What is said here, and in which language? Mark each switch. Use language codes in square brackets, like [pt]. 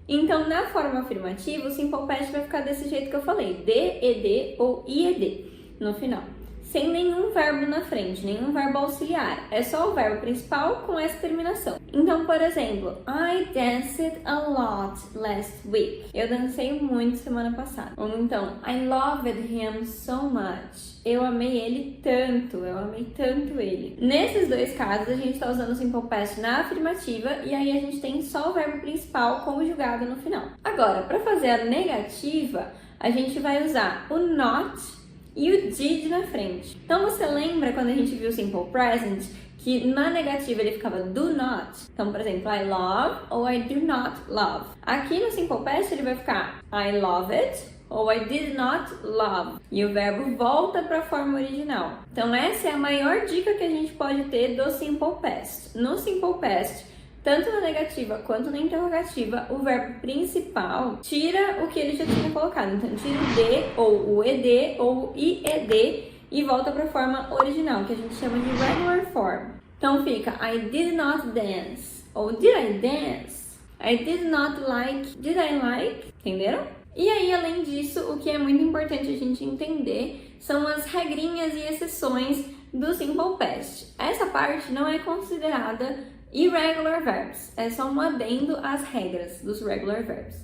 [pt] Então, na forma afirmativa, o simple past vai ficar desse jeito que eu falei, D, ED ou IED no final, sem nenhum verbo na frente, nenhum verbo auxiliar, é só o verbo principal com essa terminação. Então, por exemplo, [en] I danced a lot last week. [pt] Eu dancei muito semana passada. Ou então, [en] I loved him so much. [pt] Eu amei ele tanto, eu amei tanto ele. Nesses dois casos, a gente está usando o simple past na afirmativa e aí a gente tem só o verbo principal conjugado no final. Agora, para fazer a negativa, a gente vai usar o not e o did na frente. Então você lembra quando a gente viu o simple present que na negativa ele ficava do not? Então, por exemplo, [en] I love [pt] ou [en] I do not love. [pt] Aqui no simple past ele vai ficar [en] I love it [pt] ou [en] I did not love. [pt] E o verbo volta para a forma original. Então essa é a maior dica que a gente pode ter do simple past. No simple past, tanto na negativa quanto na interrogativa, o verbo principal tira o que ele já tinha colocado. Então, tira o D, ou o ED, ou o IED e volta para a forma original, que a gente chama de regular form. Então, fica [en] I did not dance, ou did I dance? I did not like, did I like? [pt] Entenderam? E aí, além disso, o que é muito importante a gente entender são as regrinhas e exceções do simple past. Essa parte não é considerada irregular verbs, é só um adendo às regras dos regular verbs.